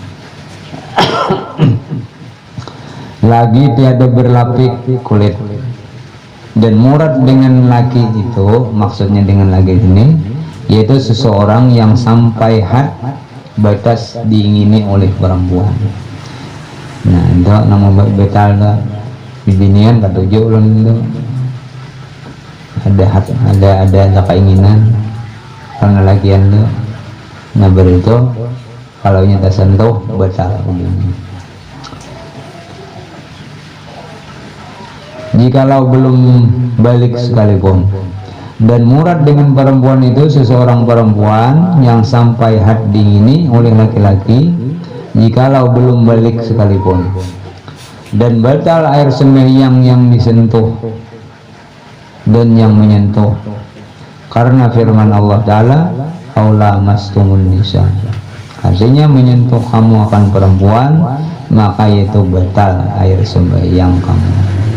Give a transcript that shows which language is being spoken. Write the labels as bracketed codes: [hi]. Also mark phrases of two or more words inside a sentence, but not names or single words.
[ms] Lagi tiada berlapik kulit. Dan murad dengan laki itu, maksudnya dengan laki ini, yaitu seseorang yang sampai had batas diingini oleh perempuan. [bjn] Nah itu nama batal lah. Bibinian katujuh ulun itu ada keinginan karena lakian itu. Nah berito kalau nyata sentuh batal wudunya. [ms] Jikalau belum balik sekalipun, dan murad dengan perempuan itu seseorang perempuan yang sampai had diingini oleh laki-laki, jikalau belum balik sekalipun, dan batal air sembahyang yang disentuh dan yang menyentuh, karena firman Allah Ta'ala [ar] أو لامستم النساء, [ms] artinya menyentuh kamu akan perempuan, maka itu batal air sembahyang kamu.